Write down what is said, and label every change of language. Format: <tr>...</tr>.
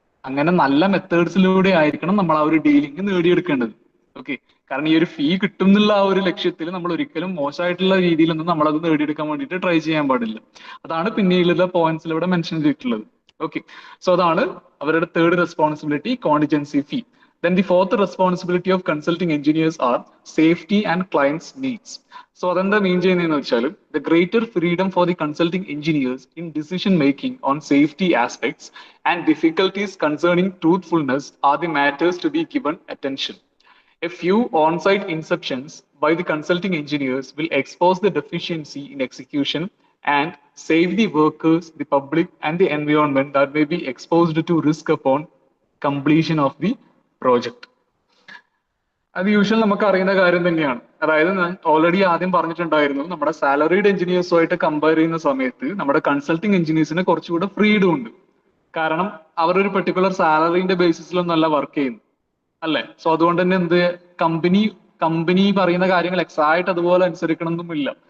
<ml>അങ്ങനെ നല്ല മെത്തേഡ്സിലൂടെ ആയിരിക്കണം നമ്മൾ ആ ഒരു ഡീലിംഗ് നേടിയെടുക്കേണ്ടത്. ഓക്കെ, കാരണം ഈ ഒരു ഫീ കിട്ടും എന്നുള്ള ആ ഒരു ലക്ഷ്യത്തിൽ നമ്മൾ ഒരിക്കലും മോശമായിട്ടുള്ള രീതിയിലൊന്നും നമ്മളത് നേടിയെടുക്കാൻ വേണ്ടിയിട്ട് ട്രൈ ചെയ്യാൻ പാടില്ല. അതാണ് പിന്നീടുള്ള പോയിന്റ്സിൽ ഇവിടെ മെൻഷൻ ചെയ്തിട്ടുള്ളത്. ഓക്കെ, സോ അതാണ് അവരുടെ third responsibility, contingency fee.</ml> <en>Then the fourth responsibility of consulting engineers are safety and clients' needs. So</en> <ml>അതെന്താ മീൻ ചെയ്യുന്നതെന്ന് വെച്ചാൽ,</ml> <en>the greater freedom for the consulting engineers in decision making on safety aspects and difficulties concerning truthfulness are the matters to be given attention. A few on-site inceptions by the consulting engineers will expose the deficiency in execution and save the workers, the public, and the environment that may be exposed to risk upon completion of the project.</en> <ml>അത് usual നമുക്ക് അറിയുന്ന കാര്യം തന്നെയാണ്. അതായത് ഞാൻ already ആദ്യം പറഞ്ഞിട്ടുണ്ടായിരുന്നു, നമ്മുടെ സാലറീഡ് എഞ്ചിനീയേഴ്സുമായിട്ട് കമ്പയർ ചെയ്യുന്ന സമയത്ത് നമ്മുടെ കൺസൾട്ടിങ് എഞ്ചിനീയേഴ്സിന് കുറച്ചുകൂടെ ഫ്രീഡം ഉണ്ട്. കാരണം അവർ ഒരു പെർട്ടിക്കുലർ സാലറിന്റെ ബേസിസിലൊന്നല്ല വർക്ക് ചെയ്യുന്നത്, അല്ലെ? സോ അതുകൊണ്ട് തന്നെ കമ്പനി പറയുന്ന കാര്യങ്ങൾ എക്സാക്ട് അതുപോലെ അനുസരിക്കണമെന്നൊന്നുമില്ല.</ml>